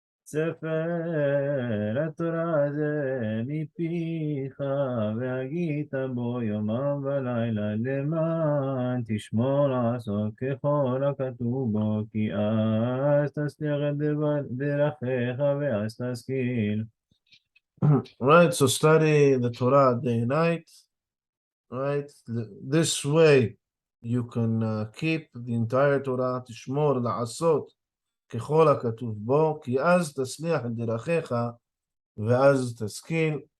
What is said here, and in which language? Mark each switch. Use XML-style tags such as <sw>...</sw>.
<he>ספר התורה הזה מפיך והגית בו יומם ולילה למען תשמור לעשות ככל הכתוב בו כי אז תצליח את דרכיך ואז תשכיל.</he> <en>Right, so study the Torah day and night. Right, this way you can keep the entire Torah.</en> <he>תשמור לעשות ככל הכתוב בו, כי אז תצליח את דרכיך ואז תשכיל.</he>